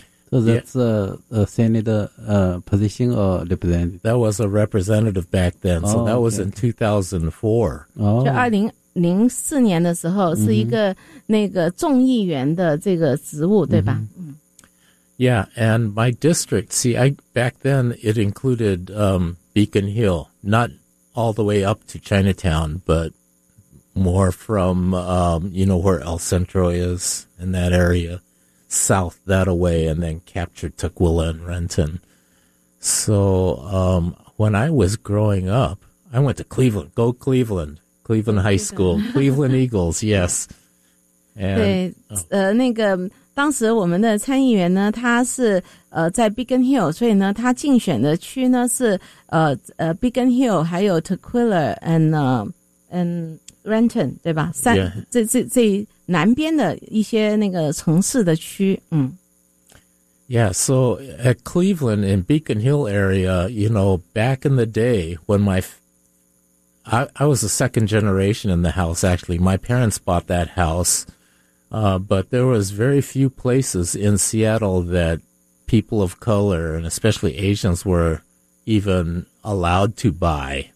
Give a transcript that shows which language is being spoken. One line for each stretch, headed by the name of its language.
English: So that's a Senate position or representative? That was a representative back then. So that was in 2004.
Chinese: 2004年的时候是一个那个众议员的这个职务，对吧？
English: Yeah, and my district, see, back then it included Beacon Hill, not all the way up to Chinatown, but more from, you know, where El Centro is in that area. South that away, and then captured Tukwila and Renton. So, when I was growing up, I went to Cleveland, go Cleveland, Cleveland High School, Cleveland Eagles, yes.
Chinese: And, 对，那个当时我们的参议员呢，他是在 Beacon Hill， 所以呢，他竞选的区呢是Beacon Hill， 还有 Tukwila and Renton， 对吧？三、 yeah. 这南边的一些那个城市的区，
English: Yeah, so at Cleveland in Beacon Hill area, you know, back in the day when I was a second generation in the house, actually. My parents bought that house, but there was very few places in Seattle that people of color, and especially Asians, were even allowed to buy.